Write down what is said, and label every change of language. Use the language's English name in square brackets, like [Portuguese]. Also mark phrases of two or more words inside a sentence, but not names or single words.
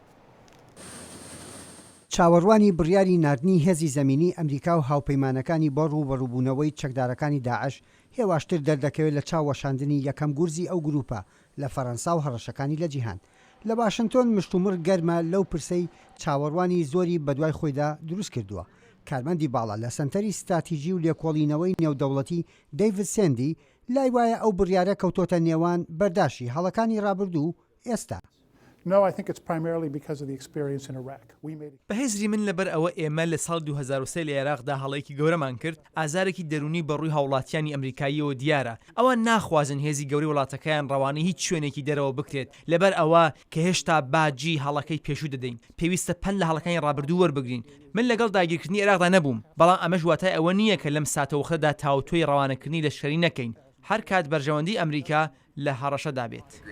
[Central Kurdish] چاوەڕوانی بڕیاری ناردنی هێزی زەمینی ئەمریکا و هاوپەیمانەکانی بۆ ڕوبەڕووبوونەوەی چەکدارەکانی داعش هێواشتر دەردەکەوێت لە چاوەشاندنی یەکەم گورزی ئەو گروپە لە فەڕەنسا و هەڕەشەکانی لە جیهان لە باشنتۆن مشتومڕ گەرمە لەو پرسەی چاوەڕوانی زۆری بەدوای خۆیدا دروست کردووە. کارمەندی باڵا لە سنتەری ستراتیژی و لێکۆڵینەوەی نێودەوڵەتی دەیڤد سێندی لای وایە ئەو بڕیارە کەوتۆتە نێوان بەرداشی هەڵەکانی ڕابردوو ئێستا. [English] No, I think it's primarily because of the experience in Iraq. [Central Kurdish] بەهێزری من لەبەر ئەوە ئێمە لە ساڵ 2023 لە عێراقدا هەڵەیەکی گەورەمان کرد ئازارێکی دەرونی بەڕووی هاوڵاتیانی ئەمریکاییەوە دیارە ئەوە ناخوازن هێزی گەوری وڵاتەکەیان ڕەوانەی هیچ شوێنێکی دەرەوە بکرێت لەبەر ئەوە کە هێشتا باجی هەڵەکەی پێشوو دەدەین پێویستە پەن لە هەڵەکانی ڕابردوو وەربگرین من لەگەڵ داگیرکردنی عێراقدا نەبووم بەڵام ئەمەش واتای ئەوە نییە کە لەم ساتەوەخەدا تاوتۆی ڕەوانەکردنی لەشکری نەکەین هەر کات بەرژەوەندی ئەمریکا لە هەڕەشەدا بێت.